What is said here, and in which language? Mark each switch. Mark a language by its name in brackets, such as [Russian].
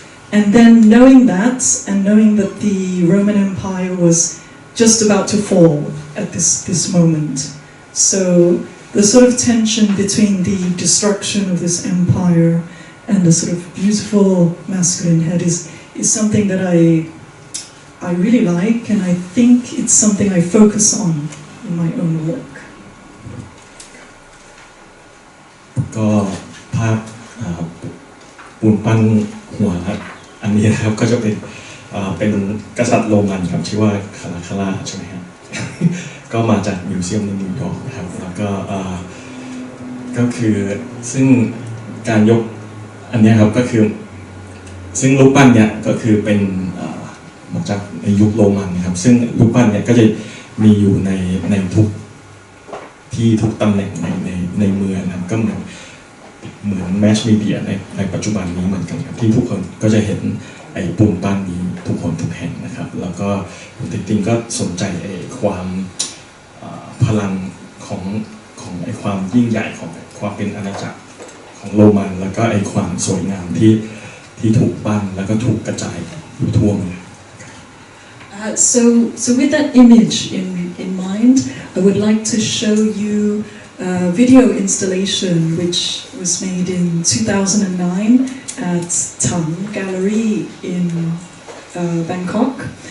[English] And then knowing that, and knowing that the Roman Empire was just about to fall at this moment, so the sort of tension between the destruction of this empire and the sort of beautiful masculine head is something that I really like, and I think it's something I focus on in my own work. [Thai] ก็ภาพปูนปั้นหัวอันนี้นะครับก็จะเป็นกษัตริย์โรมันครับชื่อว่าคาราคาร่าใช่ไหมครับ ก็มาจากมิวเซียมในนิวยอร์กนะครับแล้วก็คือซึ่งการยกอันนี้ครับก็คือซึ่งรูปปั้นเนี่ยก็คือเป็นมาจากในยุคโรมันนะครับซึ่งรูปปั้นเนี่ยก็จะมีอยู่ในทุก ที่ทุกตำแหน่งในเมืองนะครับก็เหมือนแมสมีเดียในปัจจุบันนี้เหมือนกันครับที่ทุกคนก็จะเห็นไอ้ปูนปั้นนี้ทุกคนทุกแห่งนะครับแล้วก็คุณตินก็สนใจความพลังของไอ้ความยิ่งใหญ่ของความเป็นอาณาจักรของโรมันแล้วก็ไอ้ความสวยงามที่ถูกปั้นแล้วก็ถูกกระจายอยู่ทั่วเมือง [English] So with that image in mind, I would like to show you a video installation which was made in 2009 at Tang Gallery in Bangkok.